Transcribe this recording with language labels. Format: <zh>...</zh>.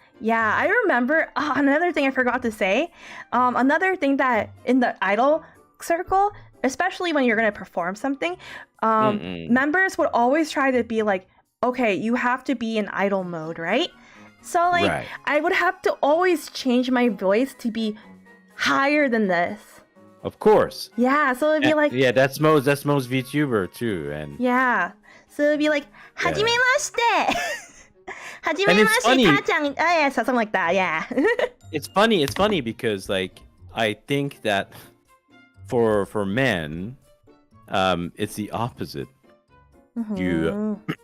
<en>Yeah, I remember another thing I forgot to say. Another thing that in the idol circle, especially when you're going to perform something, members would always try to be like, okay, you have to be in idol mode, right? So like I would have to always change my voice to be higher than this. Of course. Yeah, so it'd be like that's most VTuber too, and so it'd be like</en> <ja>はじめまして はじめましてたーちゃん</ja> <en>something like that. Yeah. It's funny because like I think that for men it's the opposite. You</en>